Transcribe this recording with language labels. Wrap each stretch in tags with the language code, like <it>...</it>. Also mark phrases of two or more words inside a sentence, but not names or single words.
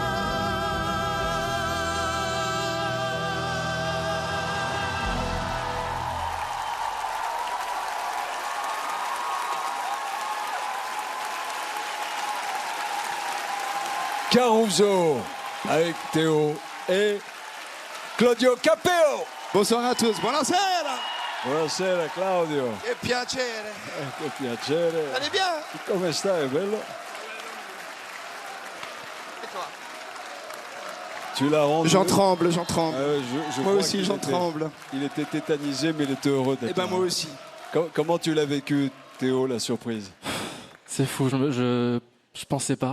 <fr>Caruso avec Théo et Claudio Capeo. Bonsoir à tous,</fr> <it>buonasera! Buonasera Claudio. Che piacere! Che piacere.</it> <fr>Allez bien?</fr> <it>Come stai, bello?</it> <fr>Et toi? Tu l'as rendu. J'en tremble, j'en tremble. Je Moi crois aussi, qu'il j'en était- tremble. Il était tétanisé, mais il était heureux d'être Et ben là. moi aussi. Comment tu l'as vécu, Théo, la surprise? C'est fou, je pensais pas.</fr>